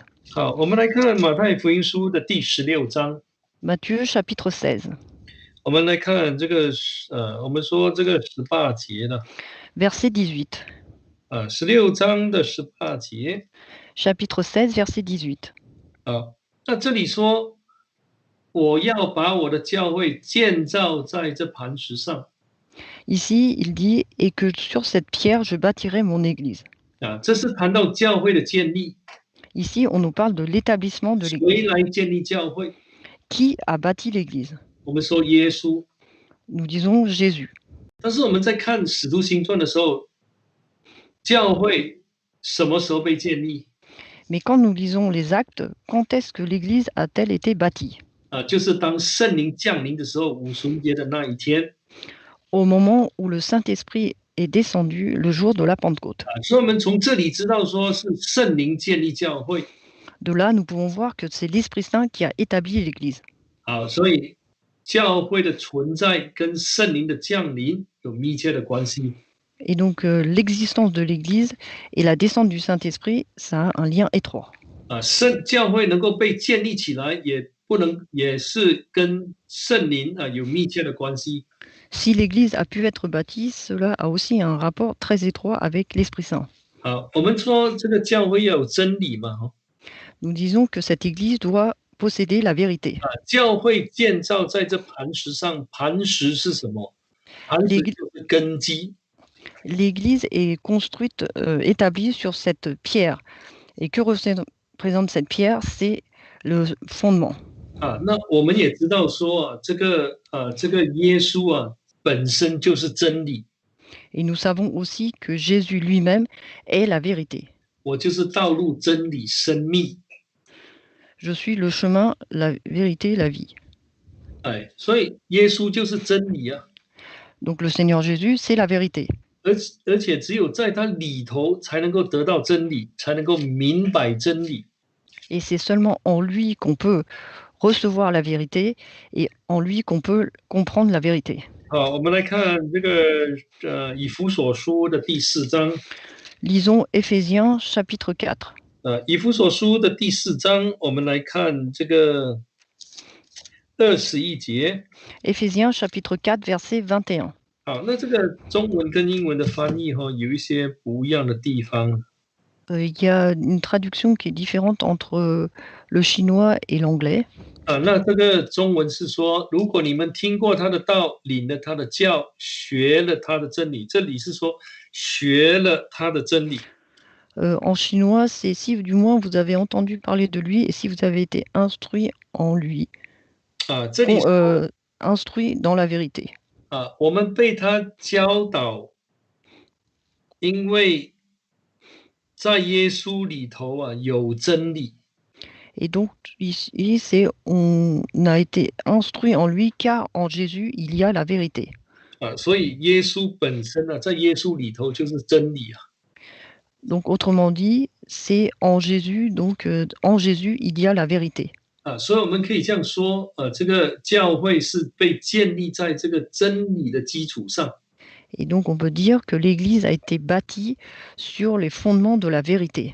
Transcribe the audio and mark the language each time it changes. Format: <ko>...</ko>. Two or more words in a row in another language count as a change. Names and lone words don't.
<zh>好，我们来看马太福音书的第16章。</zh> <fr>Matthieu chapitre 16.</fr> <zh>我们来看这个我们说这个18节的</zh> <fr>Verset 18.</fr> <zh>16章的18节</zh> <fr>Chapitre 16, verset 18.</fr> <zh>那这里说我要把我的教会建造在这磐石上。</zh> <fr>Ici, il dit « Et que sur cette pierre, je bâtirai mon église ».</fr> <zh>这是谈到教会的建立。</zh> <fr>Ici, on nous parle de l'établissement de</fr> <zh>谁</zh> <fr>l'église.</fr> <zh>来建立教会？</zh> <fr>Qui a bâti l'église?</fr> <zh>我们说耶稣</zh> <fr>nous disons Jésus.</fr> <zh>但是我们在看《使徒行传》的时候，教会什么时候被建立？</zh> <fr>Mais quand nous lisons les actes, quand est-ce que l'Église a-t-elle été bâtie?</fr> <zh>就是当圣灵降临的时候，五旬节的那一天。</zh> <fr>Au moment où le Saint-Esprit est descendu le jour de la Pentecôte.</fr> <zh>所以我们从这里知道说是圣灵建立教会。</zh> <fr>De là, nous pouvons voir que c'est l'Esprit Saint qui a établi l'Église.</fr> <zh>所以教会的存在跟圣灵的降临有密切的关系。</zh> <fr>Et donc, l'existence de l'Église et la descente du Saint-Esprit, ça a un lien étroit.</fr> <zh>教会能够被建立起来，也是跟圣灵有密切的关系。</zh> <fr>Si l'Église a pu être bâtie, cela a aussi un rapport très étroit avec l'Esprit Saint.</fr> <zh>我们说这个教会要有真理嘛，</zh> <fr>Nous disons que cette Église doit posséder la vérité.</fr> <zh>教会建造在这磐石上，磐石是什么？磐石就是根基。</zh> <fr>L'Église est construite, établie sur cette pierre. Et que représente cette pierre? C'est le fondement.</fr> <zh>那我们也知道说这个耶稣本身就是真理。</zh> <fr>Et nous savons aussi que Jésus lui-même est la vérité.</fr> <zh>我就是道路、真理、生命。</zh> <fr>Je suis le chemin, la vérité, la vie.</fr> <zh>所以耶稣就是真理啊。</zh> <fr>Donc le Seigneur Jésus, c'est la vérité.</fr> <zh>而且只有在他里头才能够得到真理，才能够明白真理。</zh> <fr>Et c'est seulement en lui qu'on peut recevoir la vérité et en lui qu'on peut comprendre la vérité.</fr> <zh>我们来看这个以弗所书的第4章。</zh> <fr>Lisons Éphésiens chapitre 4.</fr> <zh>以弗所书的第4章，我们来看这个21节。</zh> <fr>Éphésiens chapitre 4 verset 21.</fr> <zh>那这个中文跟英文的翻译有一些不一样的地方。</zh> <fr>Il y a une traduction qui est différente entre le chinois et l'anglais.</fr> <zh>那这个中文是说，如果你们听过他的道，领了他的教，学了他的真理。这里是说学了他的真理。</zh> <fr>En chinois, c'est si du moins vous avez entendu parler de lui et si vous avez été instruit en lui.</fr> <zh>这里</zh> <fr>instruit dans la vérité.</fr> <zh>我们被他教导，因为在耶稣里头有真理。</zh> <fr>Et donc, ici, c'est on a été instruit en lui, car en Jésus, il y a la vérité.</fr> <zh>所以耶稣本身在耶稣里头就是真理。</zh> <fr>Donc, autrement dit, c'est en Jésus, donc en Jésus, il y a la vérité.</fr> <zh>所以我们可以这样说，这个教会是被建立在这个真理的基础上。</zh> <fr>Et donc, on peut dire que l'Église a été bâtie sur les fondements de la vérité.</fr>